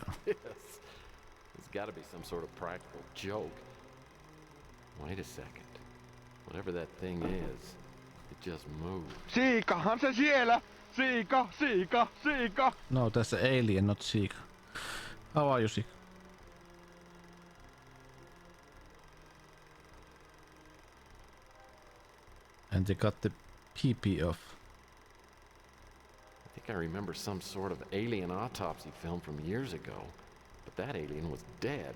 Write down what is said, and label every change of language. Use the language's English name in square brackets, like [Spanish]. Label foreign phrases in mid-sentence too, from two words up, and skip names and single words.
[English] Yes. There's got to be some sort of practical joke. Wait a second. Whatever that thing is, it just moved. [Finnish] Siikahan se siellä! Siika, siika, siika! [English] No, that's the alien, not Siika. How are you, Siika? And they got the PP off. I think I remember some sort of alien autopsy film from years ago, but that alien was dead.